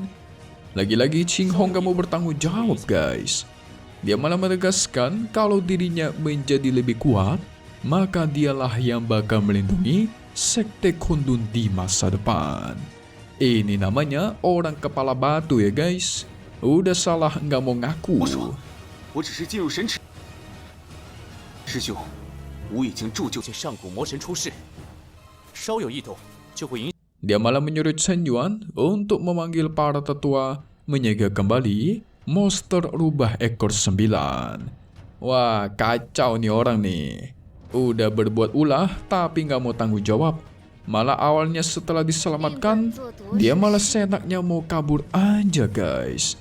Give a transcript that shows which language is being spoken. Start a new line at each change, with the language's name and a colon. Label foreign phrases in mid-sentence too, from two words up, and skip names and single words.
Indonesian: Lagi-lagi Ching Ho gak mau bertanggung jawab guys. Dia malah menegaskan kalau dirinya menjadi lebih kuat, maka dialah yang bakal melindungi Sekte Kundun di masa depan. Ini namanya orang kepala batu ya guys. Udah salah nggak mau ngaku.
Chinese: 我只是进入神池。师兄，吾已经铸就。上古魔神出世，稍有异动就会影。
Indonesian: Dia malah menyuruh Chen Yuan untuk memanggil para tetua menjaga kembali monster rubah ekor 9. Wah, kacau nih orang nih. Udah berbuat ulah tapi nggak mau tanggung jawab. Malah awalnya setelah diselamatkan, dia malah seenaknya mau kabur aja guys.